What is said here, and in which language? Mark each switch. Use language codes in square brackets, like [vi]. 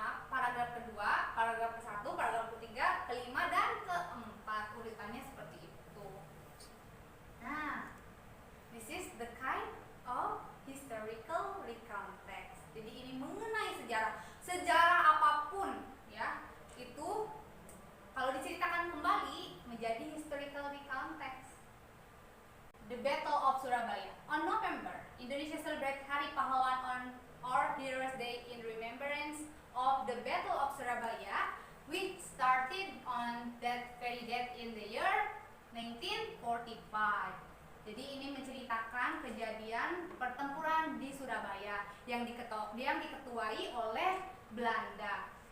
[id] paragraf kedua, paragraf ke-1, paragraf ke-3, ke-5 dan ke-4. Urutannya seperti itu. [en] Nah, this is the kind of historical recount text. [id] Jadi ini mengenai sejarah apapun ya, itu kalau diceritakan kembali menjadi historical recount text. [en] The Battle of Surabaya. On November, Indonesia celebrates Hari Pahlawan or Heroes Day in remembrance of the Battle of Surabaya, which started on that very date in the year 1945. [id] Jadi ini menceritakan kejadian pertempuran di Surabaya yang diketuai oleh Belanda.